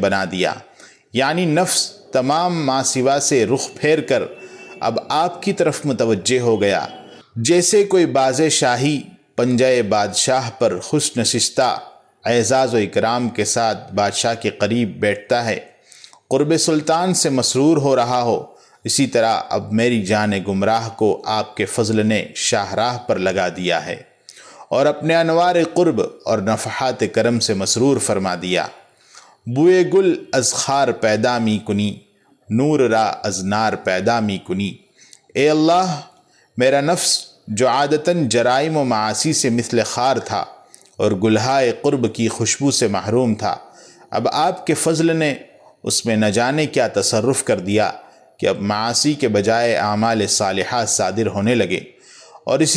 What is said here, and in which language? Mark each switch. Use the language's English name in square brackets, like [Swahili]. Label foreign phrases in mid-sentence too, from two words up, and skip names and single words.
[Urdu] بنا دیا، یعنی نفس تمام ماسوا سے رخ پھیر کر اب آپ کی طرف متوجہ ہو گیا، جیسے کوئی باز شاہی پنجہ بادشاہ پر خوش نشستہ اعزاز و اکرام کے ساتھ بادشاہ کے قریب بیٹھتا ہے، قرب سلطان سے مسرور ہو رہا ہو، اسی طرح اب میری جان گمراہ کو آپ کے فضل نے شاہراہ پر لگا دیا ہے اور اپنے انوار قرب اور نفحات کرم سے مسرور فرما دیا۔ [Persian] بوئے گل از خار پیدا می کنی، نور را از نار پیدا می کنی، [Urdu] اے اللہ میرا نفس جو عادتاً جرائم و معاصی سے مثل خار تھا اور گلہائے قرب کی خوشبو سے محروم تھا، اب آپ کے فضل نے اس میں نہ جانے کیا تصرف کر دیا کہ اب معاصی کے بجائے اعمال صالحہ صادر ہونے لگے، اور اسی